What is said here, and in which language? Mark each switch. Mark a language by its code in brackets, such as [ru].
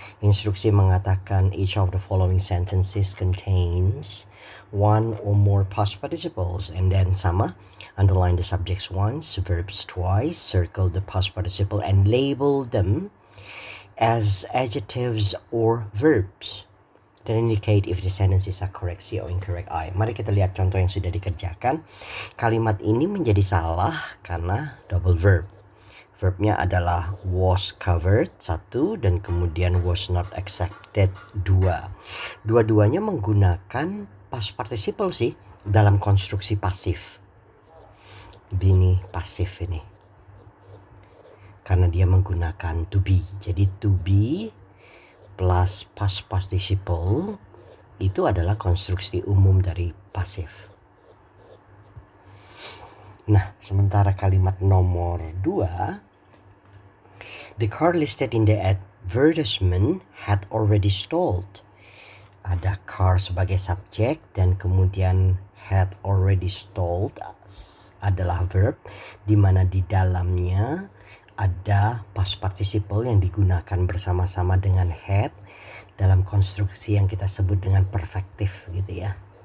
[id] Instruksi mengatakan [en] each of the following sentences contains one or more past participles, and then [id] sama, [en] underline the subjects once, verbs twice, circle the past participle and label them as adjectives or verbs to indicate if the sentences are correct C or incorrect I. [id] Mari kita lihat contoh yang sudah dikerjakan. Kalimat ini menjadi salah karena double verb. Verbnya adalah was covered 1 dan kemudian was not accepted 2. Dua-duanya menggunakan past participle sih dalam konstruksi pasif. Ini pasif ini. Karena dia menggunakan to be. Jadi to be plus past participle itu adalah konstruksi umum dari pasif. Nah, sementara kalimat nomor 2, [en] the car listed in the advertisement had already stalled. [id] Ada car sebagai subjek dan kemudian had already stalled adalah verb, di mana di dalamnya ada past participle yang digunakan bersama-sama dengan had dalam konstruksi yang kita sebut dengan perfektif gitu ya.